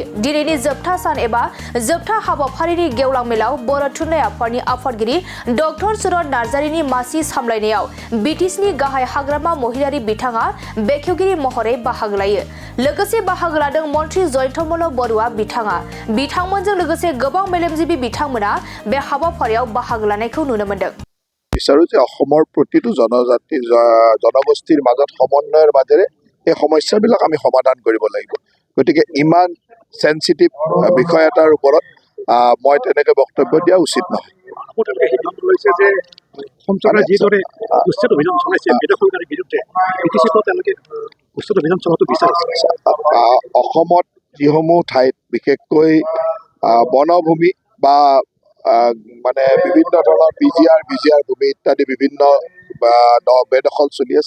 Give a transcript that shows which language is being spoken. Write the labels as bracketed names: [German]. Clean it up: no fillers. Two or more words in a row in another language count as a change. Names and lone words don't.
[Bodo] दिनैनि जोबथा सान एबा जोबथा हाबाफारिनि गेवलां मेलाव बर' थुनलाइ आफादनि आफादगिरि डक्टर सुरत नार्जारिनि मासि सामलायनायाव बिटिसिनि गाहाय हाग्रामा महिलारि बिथाङा बेखेवगिरि महरै बाहागो लायो। लोगोसे बाहागो लादों मन्त्रि जयन्तमल बरुवा बिथाङा। बिथांमोनजों लोगोसे गोबां मेलेमजिबि बिथांमोना बे हाबाफारियाव बाहागो लानायखौ नुनो मोन्दों। [Assamese] বিচাৰো যে অসমৰ প্ৰতিটো জনগোষ্ঠীৰ মাজত সমন্বয়ৰ মাজেৰে এই সমস্যাবিলাক আমি সমাধান কৰিব লাগিব। গতিকে ইমান সেনচিটিভ বিষয় এটাৰ ওপৰত মই তেনেকৈ বক্তব্য দিয়া উচিত নহয়। অসমত যিসমূহ ঠাইত বিশেষকৈ বনভূমি বা মানে বিভিন্ন ধৰণৰ বিজিআৰ ভূমি ইত্যাদি বিভিন্ন বেদখল চলি আছে।